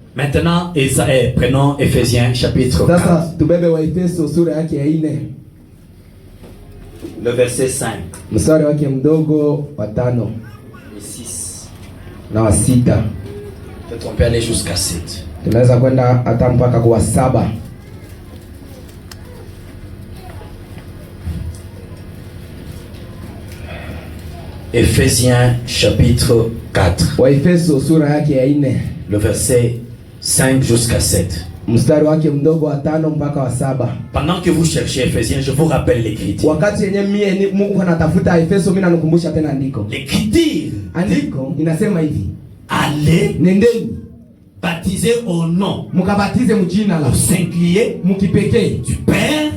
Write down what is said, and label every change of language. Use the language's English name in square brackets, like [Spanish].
[French] Maintenant, prenons Ephésiens chapitre 4, [Swahili] Sasa tubebe wa Efeso sura yake ya 4. [French] le verset 5 [Swahili] Mstari wake mdogo wa 5 [French] et 6. [Swahili] na wa 6. [French] Peut-être on peut aller jusqu'à 7. [Swahili] Tunaweza kwenda hata mpaka kwa 7. [French] Ephésiens chapitre 4, [Swahili] Wa Efeso sura yake ya 4. [French] le verset 5 jusqu'à 7. [Swahili] Mstari wake mdogo wa 5 mpaka wa 7. [French] Pendant que vous cherchez Ephésiens, je vous rappelle l'écriture. [Swahili] Wakati yenye mie Mungu anatafuta Efeso, mimi nanukumbusha tena andiko. [French] L'écriture, [Swahili] Andiko inasema hivi: [French] allez [Swahili] nendeni [French] baptiser au nom, [Swahili] mkabatize mjina la [French] au singulier, [Swahili] mkipekee [French] du Père,